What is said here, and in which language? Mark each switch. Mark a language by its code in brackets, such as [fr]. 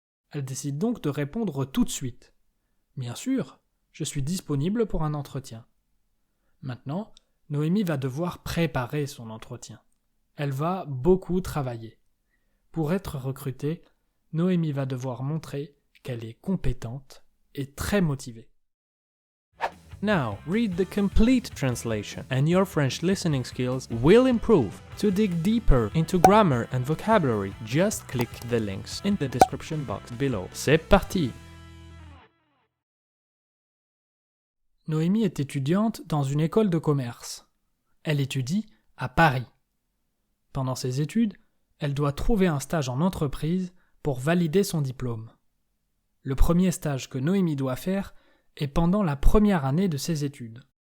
[fr] Elle décide donc de répondre tout de suite. Bien sûr, je suis disponible pour un entretien. Maintenant, Noémie va devoir préparer son entretien. Elle va beaucoup travailler. Pour être recrutée, Noémie va devoir montrer qu'elle est compétente et très motivée. [en] Now, read the complete translation and your French listening skills will improve. To dig deeper into grammar and vocabulary, just click the links in the description box below. [fr] C'est parti! Noémie est étudiante dans une école de commerce. Elle étudie à Paris. Pendant ses études, elle doit trouver un stage en entreprise pour valider son diplôme. Le premier stage que Noémie doit faire est pendant la première année de ses études.